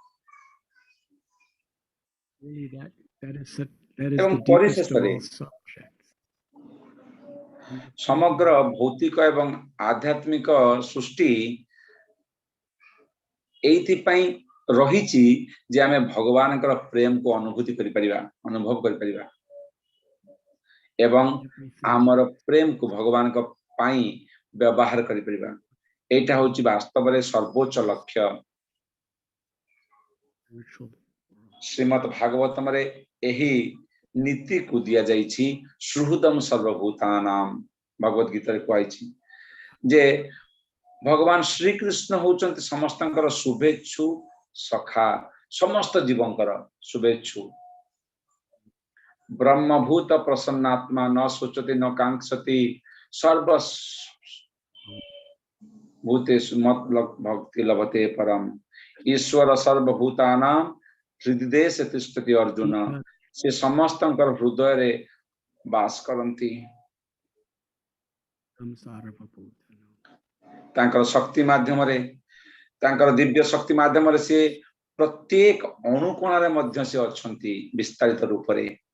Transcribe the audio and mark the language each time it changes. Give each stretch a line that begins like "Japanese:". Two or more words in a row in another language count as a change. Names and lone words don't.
Odia: ଏବଂ ପରିଶେଷ ସମଗ୍ର ଭୌତିକ ଏବଂ ଆଧ୍ୟାତ୍ମିକ ସୃଷ୍ଟି ଏଥି ପାଇଁ ରହିଛି ଯେ ଆମେ ଭଗବାନ କର ପ୍ରେମ କୁ ଅନୁଭୂତି କରି ପାରିବା ଅନୁଭବ କରି ପାରିବା ଏବଂ ଆମର ପ୍ରେମ କୁ ଭଗବାନ କୁ ପାଇଁ ବ୍ୟବହାର କରି ପାରିବା ଏଇଟା ହେଉଛି ବାସ୍ତବ ରେ ସର୍ବୋଚ୍ଚ ଲକ୍ଷ୍ୟ ଶ୍ରୀମଦ୍ ଭାଗବତମ ରେ ଏହି ନୀତି କୁ ଦିଆ ଯାଇଛି
Sanskrit: सुहृदम सर्वभूतानाम
Odia: ଭଗବତ ଗୀତା ରେ କହୁଛି ଯେ ଭଗବାନ ଶ୍ରୀ କୃଷ୍ଣ ହେଉଛନ୍ତି ସମସ୍ତଙ୍କର ଶୁଭେଚ୍ଛୁ ସଖା ସମସ୍ତ ଜୀବଙ୍କର ଶୁଭେଚ୍ଛୁ
Sanskrit: ब्रह्मभूत प्रसन्नात्मा न सोचति न कांक्षति सर्व भूतेषु मत भक्ति लभते परम ईश्वर सर्वभूतानां हृदय से तिष्ठति
Odia: ଅର୍ଜୁନ ସେ ସମସ୍ତଙ୍କର ହୃଦୟ ରେ ବାସ କରନ୍ତି ତାଙ୍କର ଶକ୍ତି ମାଧ୍ୟମ ରେ ତାଙ୍କର ଦିବ୍ୟ ଶକ୍ତି ମାଧ୍ୟମ ରେ ସେ ପ୍ରତ୍ୟେକ ଅଣୁକୋଣ ରେ ମଧ୍ୟ ସେ ଅଛନ୍ତି ବିସ୍ତାରିତ ରୂପ ରେ